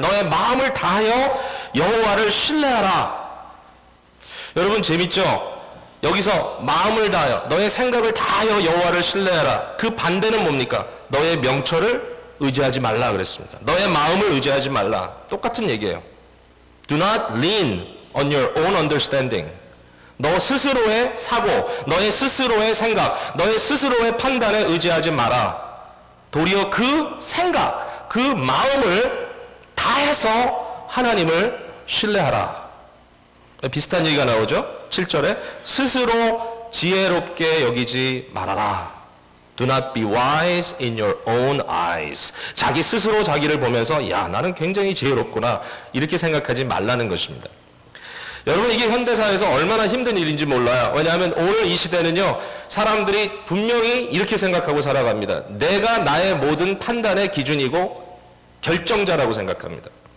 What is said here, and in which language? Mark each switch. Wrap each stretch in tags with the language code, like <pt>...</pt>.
<ko>너의 마음을 다하여 여호와를 신뢰하라. 여러분 재밌죠? 여기서 마음을 다하여, 너의 생각을 다하여 여호와를 신뢰하라. 그 반대는 뭡니까? 너의 명철을 의지하지 말라 그랬습니다. 너의 마음을 의지하지 말라. 똑같은 얘기예요.</ko> <en>Do not lean on your own understanding.</en> <ko>너 스스로의 사고, 너의 스스로의 생각, 너의 스스로의 판단에 의지하지 마라. 도리어 그 생각, 그 마음을 다해서 하나님을 신뢰하라. 비슷한 얘기가 나오죠? 7절에 스스로 지혜롭게 여기지 말아라.</ko> <en>Do not be wise in your own eyes.</en> <ko>자기 스스로 자기를 보면서 야, 나는 굉장히 지혜롭구나, 이렇게 생각하지 말라는 것입니다. 여러분, 이게 현대사에서 얼마나 힘든 일인지 몰라요. 왜냐하면 오늘 이 시대는요, 사람들이 분명히 이렇게 생각하고 살아갑니다. 내가 나의 모든 판단의 기준이고 결정자라고 생각합니다.</ko>